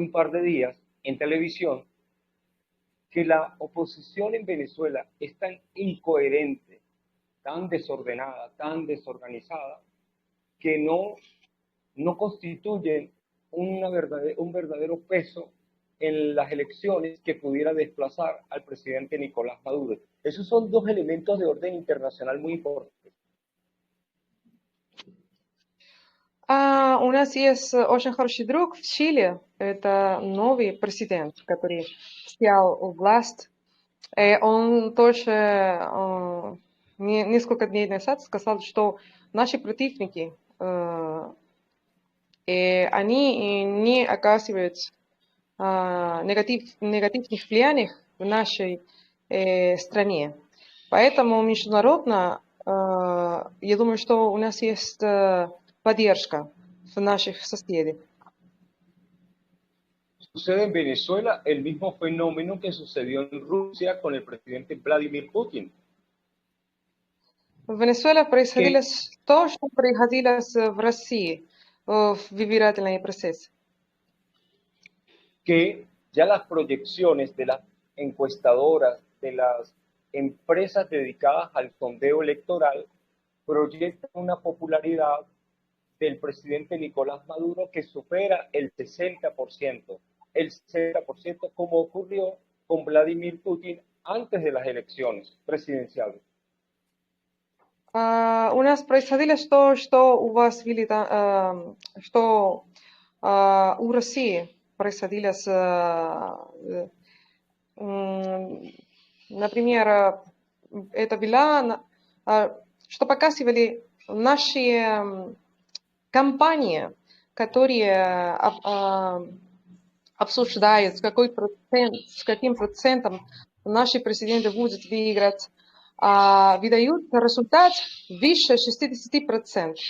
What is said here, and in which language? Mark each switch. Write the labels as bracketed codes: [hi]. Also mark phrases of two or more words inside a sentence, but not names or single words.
[es] un par de días en televisión que la oposición en Venezuela es tan incoherente, tan desordenada, tan desorganizada, que no constituyen un verdadero peso en las elecciones que pudiera desplazar al presidente Nicolás Maduro. Esos son dos elementos de orden internacional muy importantes. [ru] У нас есть очень хороший друг в Чили. Это новый президент, который взял власть. Он тоже несколько дней назад сказал, что наши противники, они не оказывают негативных влияний в нашей стране. Поэтому международно, я думаю, что у нас есть поддержка в наших соседей. [es] Sucede en Venezuela el mismo fenómeno que sucedió en Rusia con el presidente Vladimir Putin. [ru] В Венесуэле происходило que, то, что происходило в России в выбирательные процессы. [es] que ya las proyecciones de las encuestadoras, de las empresas dedicadas al sondeo electoral, proyectan una popularidad del presidente Nicolás Maduro que supera el 60%. El 60% como ocurrió con Vladimir Putin antes de las elecciones presidenciales. [ru] У нас происходило то, что у вас что у России происходило например, это была, что показывали наши компании, которые обсуждают, с каким процентом наши президенты будут выиграть, выдают результат выше 60%.